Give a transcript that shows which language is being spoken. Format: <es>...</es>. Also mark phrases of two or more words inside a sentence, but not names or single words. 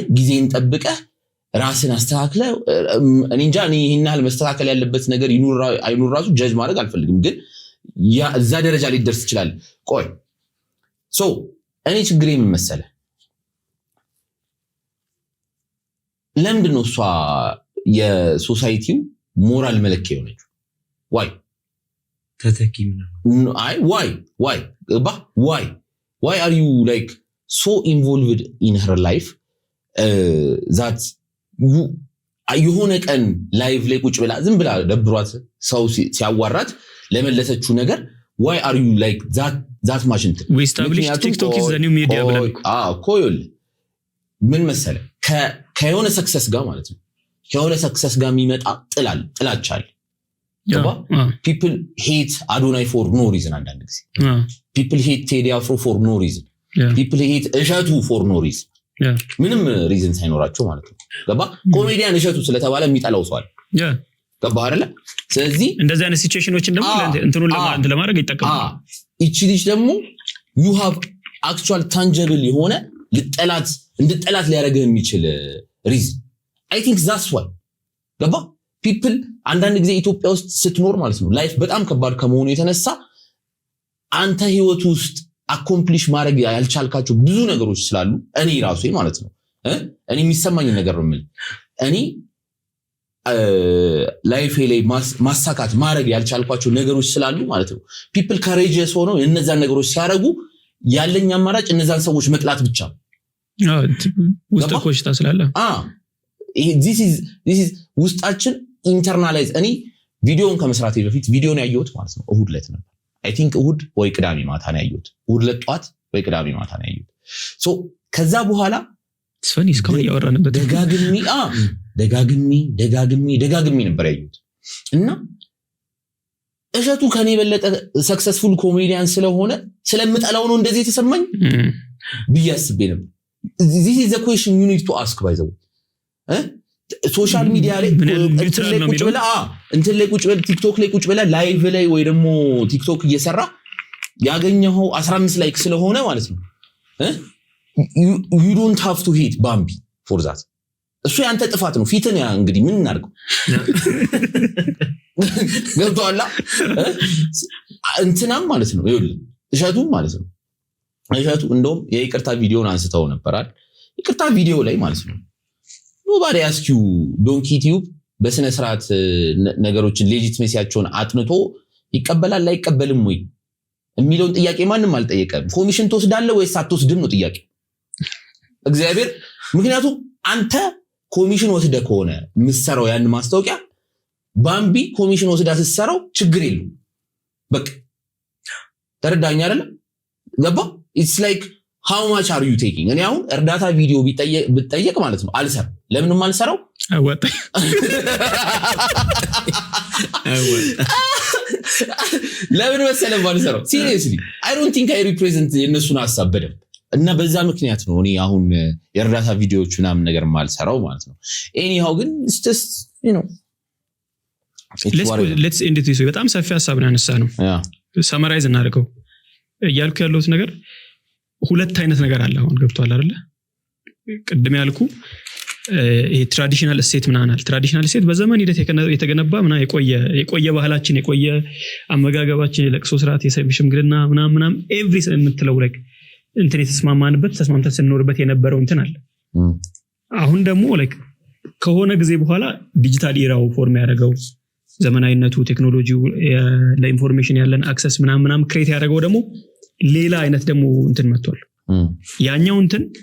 <am>ጊዜን ጠብቀህ ራስን አስተካክለ እኔ እንጃ እኔ ይሄን ያህል መስተካከል ያለበት ነገር አይኑር ራሱ ጀጅ ማድረግ አልፈልግም፣ ግን እዛ ደረጃ ላይ ደርስ ይችላል። ቆይ እኔ ችግሬ ምን መሰለህ? ለምንድን ነው እሷ የሶሳይቲው ሞራል መለኪያ የሆነችው? ዋይ ተተኪ</am> <en>why are you like so involved in her life that</en> <am>የሆነ ቀን ላይቭ ላይ ቁጭ ብላ ዝም ብላ ደብሯት ሰው ሲያዋራት ለመለሰችው ነገር</am> <en>why are you like that much into we established TikTok is the new media ብለን</en> <am>ኮል ምን መሰለህ ከሆነ ሰክሰስ ጋር ማለት ነው ከሆነ ሰክሰስ ጋር የሚመጣ ጥላቻል</am> <en>people hate Adonai for no reason</en> <am>አንዳንድ ጊዜ</am> <en>people hate Teddy Afro for no reason people hate እሸቱ for no reason</en> <am>ምንም ሪዝን ሳይኖራቸው ማለት ነው። ገባ? ኮሜዲያን እሸቱ ስለተባለ የሚጠላው ሰው አለ። ገባ አይደለ? ስለዚህ እንደዚህ አይነት ሲቹዌሽኖችን ደግሞ እንትኑን ለማድረግ ይጠቀማል። እቺ ልጅ ደግሞ</am> <en>you have actual tangible</en> <am>የሆነ እንድጠላት ሊያደርግህ የሚችል ሪዝን</am> <en>I think that's why</en> <am>ገባ? people አንዳንድ ጊዜ ኢትዮጵያ ውስጥ ስትኖር ማለት ነው ላይፍ በጣም ከባድ ከመሆኑ የተነሳ አንተ ህይወት ውስጥ አኮምፕሊሽ ማድረግ ያልቻልካቸው ብዙ ነገሮች ስላሉ እኔ ራሴ ማለት ነው እኔ የሚሰማኝ ነገር ነው ማለት እኔ ላይፍ ላይ ማሳካት ማድረግ ያልቻልኳቸው ነገሮች ስላሉ ማለት ነው</am> <en>people courageous</en> <am>ሆነው እነዛን ነገሮች ሲያደርጉ ያለኝ አማራጭ እነዛን ሰዎች መጥላት ብቻ ነው። ውስጥ ኮሽታ ስላለ</am> <en>this is</en> <am>ውስጣችን ኢንተርናላይዝ እኔ ቪዲዮን ከመስራቴ በፊት ቪዲዮን ያየሁት ማለት ነው እሁድ ዕለት ነበር።</am> <en>I think</en> <am>እሁድ ወይ ቅዳሜ ማታ ነው ያየሁት። እሁድ ዕለት ጧት ወይ ቅዳሜ ማታ ነው ያየሁት። ከዛ በኋላ ስፈኒ እስካሁን ያወራንበት ደጋግሜ ነበር ያየሁት እና እሸቱ ከኔ የበለጠ ሰክሰስፉል ኮሜዲያን ስለሆነ ስለምጠላው ነው እንደዚህ የተሰማኝ ብዬ አስቤ ነበር።</am> <en>this is the question you need to ask by the way social media</en> <am>ላይ እንትን ላይ ቁጭ ብለህ ቲክቶክ ላይ ቁጭ ብለህ ላይቭ ላይ ወይ ደግሞ ቲክቶክ እየሰራ ያገኘው 15 ላይክ ስለሆነ ማለት ነው</am> <en>you don't have to hate</en> <am>ባምቢ for that እሱ ያንተ ጥፋት ነው ፊትን ያ እንግዲህ ምን እናድርገው ገብቶሃል እንትናም ማለት ነው ይኸውልህ እሸቱ ማለት ነው እሸቱ እንደውም የይቅርታ ቪዲዮን አንስተው ነበራል ይቅርታ ቪዲዮ ላይ ማለት ነው</am> <en>nobody ask you donkey tube</en> <am>በስነ ስርዓት ነገሮችን ሌጂቲሜሲያቸውን አጥንቶ ይቀበላል ላይቀበልም ወይ የሚለውን ጥያቄ ማንንም አልጠየቀም ኮሚሽን ትወስዳለህ ወይስ አትወስድም ነው ጥያቄ እግዚአብሔር ምክንያቱም አንተ ኮሚሽን ወስደህ ከሆነ ምሰራው ያን ማስታወቂያ ባምቢ ኮሚሽን ወስዳ ስትሰራው ችግር የለም በቃ ተረዳኝ አይደል ገባ</am> <en>it's like how much are you taking</en> <am>እኔ አሁን እርዳታ ቪዲዮ ቢጠየቅ ማለት ነው አልሰራም ለምንም አልሰራው አወጣ ለምን መሰለህ ባልሰራው</am> <en>seriously I don't think I represent</en> <am>የነሱን ሐሳብ በደንብ እና በዛ ምክንያት ነው እኔ አሁን የእርዳታ ቪዲዮዎች ምናምን ነገር ማልሰራው ማለት ነው anyhow ግን</am> <en>it's just you know let's end this</en> <am>በጣም ሰፊ ሐሳብ ነው ያነሳ ነው ሰመራይዝ እናደርገው እያልኩ ያለሁት ነገር ሁለት አይነት ነገር አለ አሁን ገብቷል አይደለ ቅድም ያልኩ ይሄ ትራዲሽናል እሴት ምናናል ትራዲሽናል እሴት በዘመን ሂደት የተገነባ ምና የቆየ ባህላችን የቆየ አመጋገባችን የለቅሶ ስርዓት የሽምግልና ምናምን ኤቭሪ የምትለው like እንትን የተስማማንበት ተስማምተን ስንኖርበት የነበረው እንትን አለ አሁን ደግሞ like ከሆነ ጊዜ በኋላ</am> <en>digital era</en> <am>ፎርም ያደረገው ዘመናዊነቱ ቴክኖሎጂው ለኢንፎርሜሽን ያለን አክሰስ ምናምን ክሬት ያደረገው ደግሞ ሌላ አይነት ደግሞ እንትን መጥቷል ያኛው እንትን</am>